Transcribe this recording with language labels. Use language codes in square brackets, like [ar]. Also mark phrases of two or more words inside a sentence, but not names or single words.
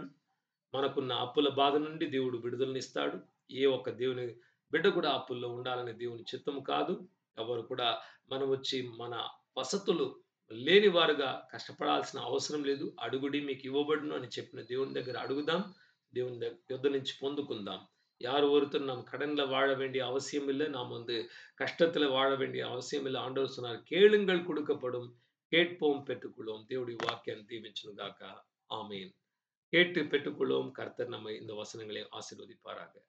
[te] మనకున్న అప్పుల బాధ నుండి దేవుడు విడుదలనిస్తాడు. ఏ ఒక్క దేవుని బిడ్డ కూడా అప్పుల్లో ఉండాలని దేవుని చిత్తం కాదు. ఎవరు కూడా మనం వచ్చి మన వసతులు లేని వారుగా కష్టపడాల్సిన అవసరం లేదు. అడుగుడి మీకు ఇవ్వబడును అని చెప్పిన దేవుని దగ్గర అడుగుదాం. దేవుని యొద్ద నుంచి పొందుకుందాం. [ta] யார் ஒருத்தர் நாம் கடன்ல வாழ வேண்டிய அவசியம் இல்லை, நாம் கஷ்டத்துல வாழ வேண்டிய அவசியம் இல்லை. ஆண்டவர் சொன்னார், கேளுங்கள் கொடுக்கப்படும், கேட்போம் பெற்றுக்கொள்வோம். தேவனுடைய வாக்கியம் தீவிச்சுனுగాక. ஆமீன். கேட்டு பெற்றுக்கொள்வோம். கர்த்தர் நம்மை இந்த வசனங்களை ஆசீர்வதிப்பாராக.